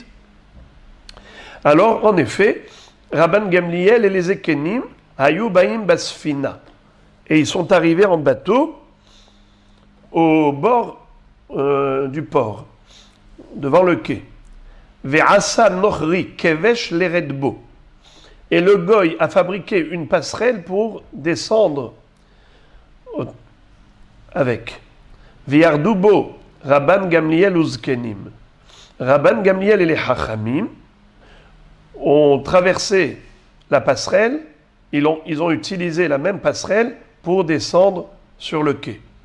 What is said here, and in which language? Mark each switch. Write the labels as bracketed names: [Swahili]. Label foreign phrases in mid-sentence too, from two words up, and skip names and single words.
[French] Alors, en effet, Rabban Gamliel et les Ekenim, [Hebrew] היו באים בספינה, [French] et ils sont arrivés en bateau au bord du port, devant le quai. [Hebrew] ועשה נכרי כבש לרדת בו. [French] et le goy a fabriqué une passerelle pour descendre avec. [Hebrew] וירדו בו רבן גמליאל וזקנים. [French] Rabban Gamliel et les Hachamim ont traversé la passerelle, ils ont utilisé la même passerelle pour descendre sur le quai.